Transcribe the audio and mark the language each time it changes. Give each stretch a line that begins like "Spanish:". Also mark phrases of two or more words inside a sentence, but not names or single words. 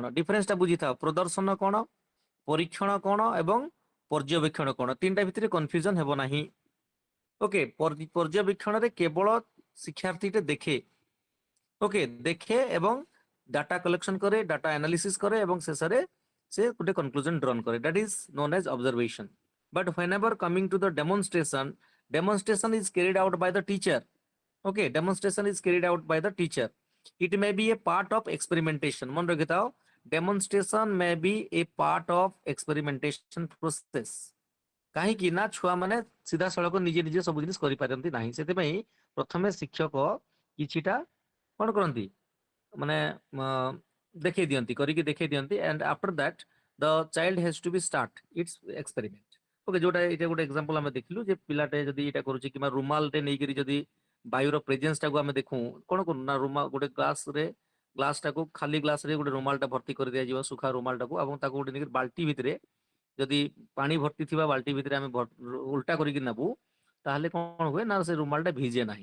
Odia: ଡିଫରେନ୍ସ ଟା ବୁଝିଥାଅ, ପ୍ରଦର୍ଶନ କଣ, ପରୀକ୍ଷଣ କଣ ଏବଂ ପର୍ଯ୍ୟବେକ୍ଷଣ କଣ, ତିନିଟା ଭିତରେ କନଫ୍ୟୁଜନ ହେବ ନାହିଁ। ଓକେ, ପର୍ଯ୍ୟବେକ୍ଷଣରେ କେବଳ ଶିକ୍ଷାର୍ଥୀଟେ ଦେଖେ। ଓକେ, ଦେଖେ ଏବଂ
English: data collection
Odia: କରେ,
English: data analysis
Odia: କରେ ଏବଂ ଶେଷରେ ସେ ଗୋଟେ
English: conclusion drawn
Odia: करे,
English: that is known as observation. But whenever coming to the demonstration, demonstration is carried out by the teacher. Okay, demonstration is carried out by the teacher. It may be a part of experimentation.
Odia: ମନ ରଖିଥାଅ,
English: demonstration may be a part of experimentation process.
Odia: କାହିଁକି ନା ଛୁଆ ମାନେ ସିଧାସଳଖ ନିଜେ ନିଜେ ସବୁ ଜିନିଷ କରିପାରନ୍ତି ନାହିଁ। ସେଥିପାଇଁ ପ୍ରଥମେ ଶିକ୍ଷକ କିଛିଟା କଣ କରନ୍ତି, ମାନେ ଦେଖେଇ ଦିଅନ୍ତି, କରିକି ଦେଖେଇ ଦିଅନ୍ତି,
English: and after that the child has to be start its experiment.
Odia: ଓକେ, ଯୋଉଟା ଏଇଟା ଗୋଟେ ଏକ୍ସାମ୍ପଲ ଆମେ ଦେଖିଲୁ ଯେ ପିଲାଟେ ଯଦି ଏଇଟା କରୁଛି, କିମ୍ବା ରୁମାଲଟେ ନେଇକରି ଯଦି ବାୟୁର ପ୍ରେଜେନ୍ସ ଟାକୁ ଆମେ ଦେଖୁ, କଣ କରୁ ନା ରୁମାଲ ଗୋଟେ ଗ୍ଲାସ ଟାକୁ ଖାଲି ଗ୍ଲାସ ରେ ଗୋଟେ ରୁମାଲ ଟା ଭର୍ତ୍ତି କରି ଦିଆଯିବ, ସୁଖା ରୁମାଲ ଟାକୁ, ଏବଂ ତାକୁ ଗୋଟେ ନେଇକି ବାଲ୍ଟି ଭିତରେ ଯଦି ପାଣି ଭର୍ତ୍ତି ଥିବା ବାଲ୍ଟି ଭିତରେ ଆମେ ଉଲ୍ଟା କରିକି ନେବୁ, ତାହେଲେ କଣ ହୁଏ ନା ସେ ରୁମାଲ ଟା ଭିଜେ ନାହିଁ।